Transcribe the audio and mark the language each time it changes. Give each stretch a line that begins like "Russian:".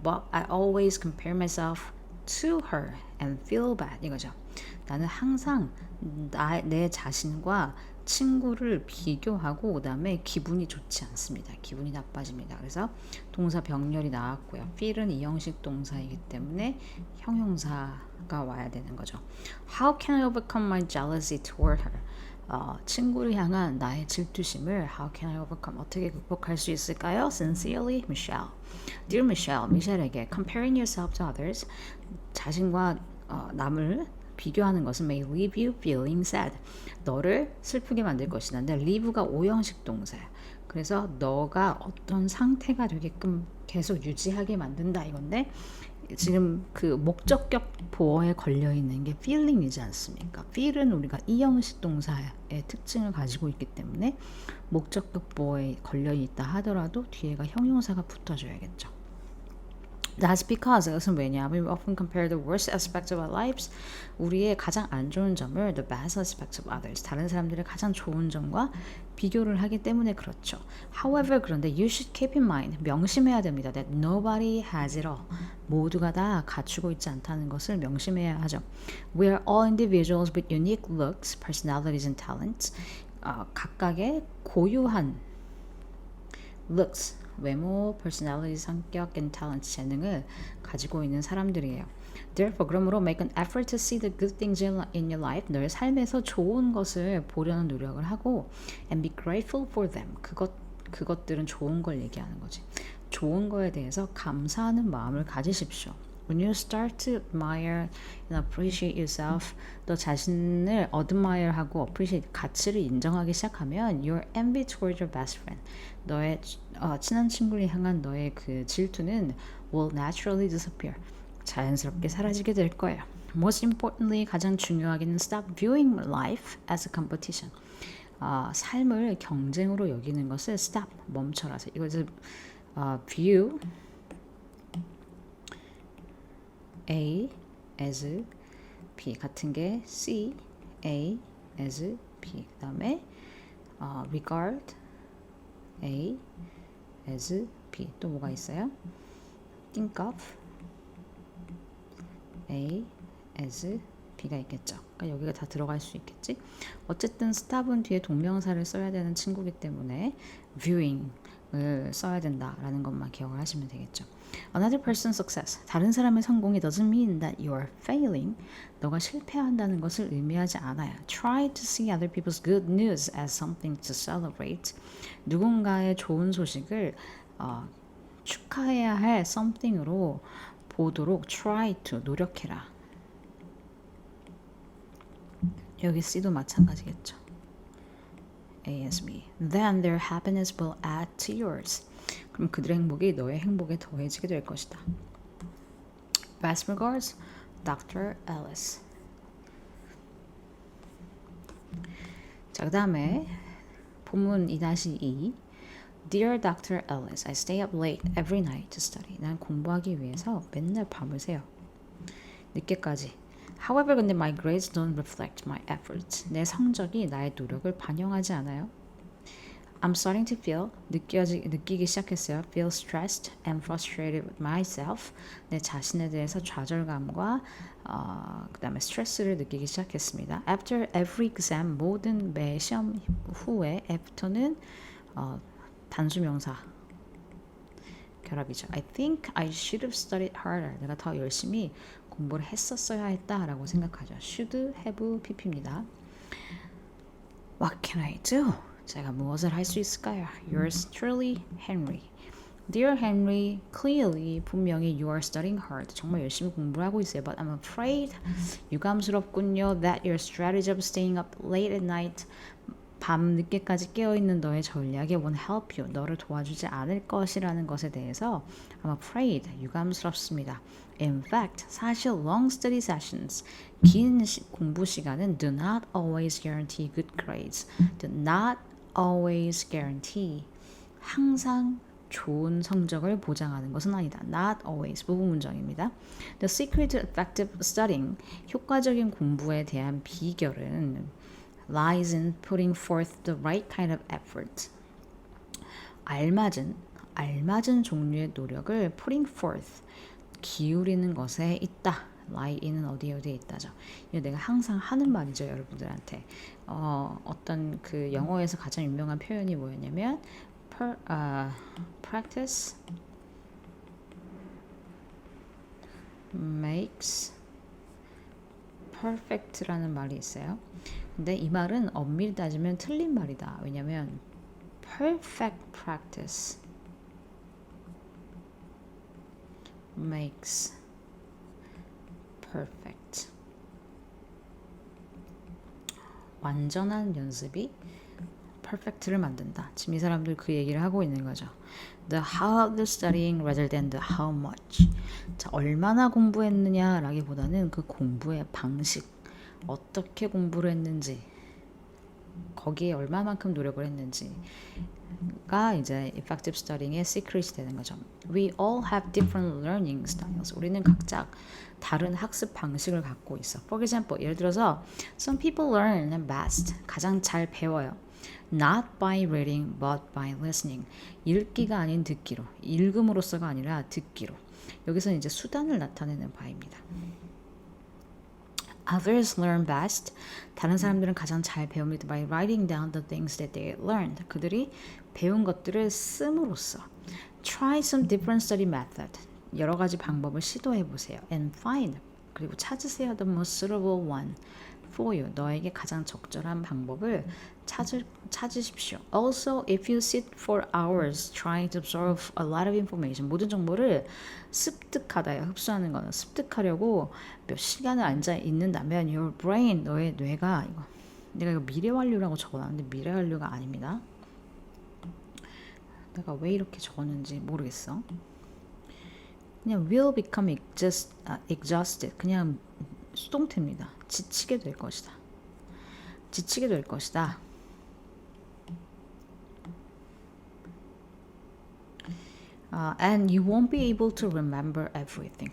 English: But I always compare myself to her and feel bad.
Korean: 이거죠. 나는 항상 내 자신과 친구를 비교하고 그 다음에 기분이 좋지 않습니다. 기분이 나빠집니다. 그래서 동사 병렬이 나왔고요. feel은 이형식 동사이기 때문에 형용사가 와야 되는 거죠.
English: How can I overcome my jealousy toward her?
Korean: 친구를 향한 나의 질투심을
English: How can I overcome?
Korean: 어떻게 극복할 수 있을까요?
English: Sincerely, Michelle. Dear Michelle,
Korean: 미셸에게
English: comparing yourself to others
Korean: 자신과 남을 비교하는 것은
English: may leave you feeling sad.
Korean: 너를 슬프게 만들 것이다. 근데 leave가 5형식 동사야. 그래서 너가 어떤 상태가 되게끔 계속 유지하게 만든다 이건데 지금 그 목적격 보어에 걸려있는 게 feeling이지 않습니까? feel은 우리가 2형식 동사의 특징을 가지고 있기 때문에 목적격 보어에 걸려있다 하더라도 뒤에가 형용사가 붙어줘야겠죠.
English: That's because
Korean: 그것은 왜냐하면
English: we often compare the worst aspects of our lives
Korean: 우리의 가장 안 좋은 점을
English: the best aspects of others
Korean: 다른 사람들의 가장 좋은 점과 비교를 하기 때문에 그렇죠.
English: However
Korean: 그런데
English: you should keep in mind
Korean: 명심해야 됩니다.
English: That nobody has it all
Korean: 모두가 다 갖추고 있지 않다는 것을 명심해야 하죠.
English: We are all individuals with unique looks, personalities and talents
Korean: 각각의 고유한
English: looks
Korean: 외모,
English: personality,
Korean: 성격,
English: and talent,
Korean: 재능을 가지고 있는 사람들이에요.
English: Therefore,
Korean: 그러므로
English: make an effort to see the good things in your life.
Korean: 너의 삶에서 좋은 것을 보려는 노력을 하고
English: and be grateful for them.
Korean: 그것들은 좋은 걸 얘기하는 거지. 좋은 거에 대해서 감사하는 마음을 가지십시오.
English: When you start to admire and appreciate yourself,
Korean: 너 자신을
English: admire하고 appreciate
Korean: 가치를 인정하기 시작하면
English: your envy toward your best friend,
Korean: 너의 친한 친구를 향한 너의 그 질투는
English: will naturally disappear.
Korean: 자연스럽게 사라지게 될 거예요.
English: Most importantly,
Korean: 가장 중요하게는
English: stop viewing life as a competition.
Korean: 삶을 경쟁으로 여기는 것을 stop, 멈춰라서. 이것을 view A as B 같은 게 C, A as B. 그 다음에 regard A as B. 또 뭐가 있어요? think of A as B가 있겠죠. 그러니까 여기가 다 들어갈 수 있겠지. 어쨌든 stop은 뒤에 동명사를 써야 되는 친구이기 때문에 viewing을 써야 된다라는 것만 기억을 하시면 되겠죠.
English: Another person's success.
Korean: 다른 사람의 성공이
English: doesn't mean that you are failing.
Korean: 너가 실패한다는 것을 의미하지 않아요.
English: Try to see other people's good news as something to celebrate.
Korean: 누군가의 좋은 소식을 축하해야 할 something으로 보도록 try to 노력해라. 여기 C도 마찬가지겠죠.
English: A as B. Then their happiness will add to yours.
Korean: 그럼 그들의 행복이 너의 행복에 더해지게 될 것이다.
English: Best regards, Dr. Ellis.
Korean: 자, 그 다음에 본문 2-2 Dear Dr.
English: Ellis, I stay up late every night to study.
Korean: 난 공부하기 위해서 맨날 밤을 새요. 늦게까지.
English: However,
Korean: 근데
English: my grades don't reflect my efforts.
Korean: 내 성적이 나의 노력을 반영하지 않아요.
English: I'm starting to feel,
Korean: 느끼기 시작했어요.
English: Feel stressed and frustrated with myself.
Korean: 내 자신에 대해서 좌절감과 그 다음에 스트레스를 느끼기 시작했습니다.
English: After every exam,
Korean: 모든 매 시험 후에 after는 단수명사 결합이죠.
English: I think I should have studied harder.
Korean: 내가 더 열심히 공부를 했었어야 했다라고 생각하죠. should have pp입니다.
English: What can I do?
Korean: 제가 무엇을 할 수 있을까요?
English: Yours truly, Henry. Dear Henry, clearly
Korean: 분명히
English: you are studying hard.
Korean: 정말 열심히 공부를 하고 있어요.
English: But I'm afraid
Korean: 유감스럽군요.
English: That your strategy of staying up late at night
Korean: 밤 늦게까지 깨어있는 너의 전략이
English: won't help you.
Korean: 너를 도와주지 않을 것이라는 것에 대해서
English: I'm afraid
Korean: 유감스럽습니다.
English: In fact,
Korean: 사실
English: long study sessions
Korean: 긴 공부 시간은
English: do not always guarantee good grades. Do not always guarantee
Korean: 항상 좋은 성적을 보장하는 것은 아니다. Not always 부분 문장입니다.
English: The secret to effective studying
Korean: 효과적인 공부에 대한 비결은
English: lies in putting forth the right kind of effort.
Korean: 알맞은 종류의 노력을 putting forth 기울이는 것에 있다. lie in은 어디에 있다죠. 이거 내가 항상 하는 말이죠, 여러분들한테. 어떤 그 영어에서 가장 유명한 표현이 뭐였냐면
English: practice makes perfect
Korean: 라는 말이 있어요. 근데 이 말은 엄밀히 따지면 틀린 말이다. 왜냐면
English: perfect practice makes perfect.
Korean: 완전한 연습이 perfect를 만든다. 지금 이 사람들 그 얘기를 하고 있는 거죠.
English: The how of the studying rather than the how much.
Korean: 자, 얼마나 공부했느냐라기보다는 그 공부의 방식, 어떻게 공부를 했는지 거기에 얼마만큼 노력을 했는지가 이제 effective studying의 secret이 되는 거죠.
English: We all have different learning styles.
Korean: 우리는 각자 다른 학습 방식을 갖고 있어.
English: For example,
Korean: 예를 들어서
English: some people learn best.
Korean: 가장 잘 배워요.
English: Not by reading, but by listening.
Korean: 읽기가 아닌 듣기로. 읽음으로써가 아니라 듣기로. 여기서 이제 수단을 나타내는 바입니다.
English: Others learn best.
Korean: 다른 사람들은 가장 잘 배웁니다.
English: By writing down the things that they learned.
Korean: 그들이 배운 것들을 씀으로써.
English: Try some different study method.
Korean: 여러 가지 방법을 시도해 보세요.
English: And find.
Korean: 그리고 찾으세요.
English: The most suitable one for you.
Korean: 너에게 가장 적절한 방법을 찾으십시오.
English: Also, if you sit for hours trying to absorb a lot of information,
Korean: 모든 정보를 습득하다요. 흡수하는 거는 습득하려고 몇 시간을 앉아 있는다면
English: your brain,
Korean: 너의 뇌가 내가 이거 미래 완료라고 적어놨는데 미래 완료가 아닙니다. 내가 왜 이렇게 적었는지 모르겠어. 그냥
English: will become exhausted.
Korean: 그냥 수동태입니다. 지치게 될 것이다. 지치게 될 것이다.
English: And you won't be able to remember everything.